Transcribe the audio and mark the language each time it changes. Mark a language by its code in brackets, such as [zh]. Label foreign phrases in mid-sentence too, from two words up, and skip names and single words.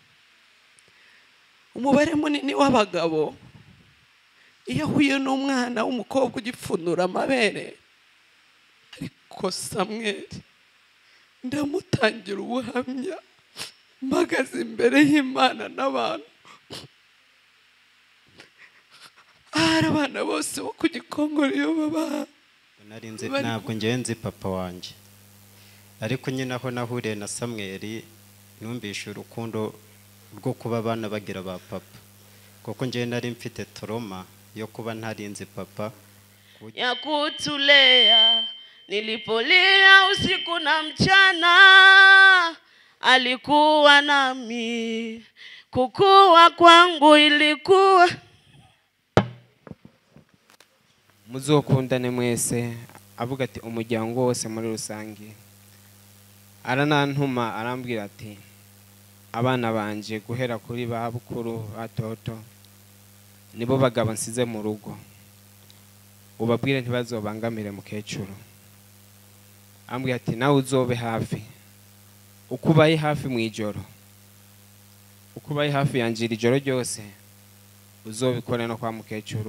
[rw] umubare munini w'abagabo iyo ahuye n'umwana w'umukobwa ugipfunura amabere ariko Samweli ndamutangira ubuhamya mpagaze imbere y'Imana n'abantu hari abana bose bo ku Gikongoro iyo baba ntabwo ngewe nzi papa wanjye ariko nyine aho nahuriye na Samweli numvishe urukundo rwo kuba abana bagira ba papa kuko ngewe nari mfite trauma yo kuba ntarinzi papa [sw] ya kutulea nilipolia usiku na mchana alikuwa nami kukua kwangu ilikuwa [rn] muzokundane mwese avuga ati umuryango wose muri rusange aranantuma arambwira ati abana banje guhera kuri ba bukuru batoto nibo bagabo nsize mu rugo ubabwire ntibazobangamire mukecuru ambwira ati nawe uzobe hafi ukubaye hafi mu ijoro ukubaye hafi yanjira ijoro ryose uzobikore no kwa mukecuru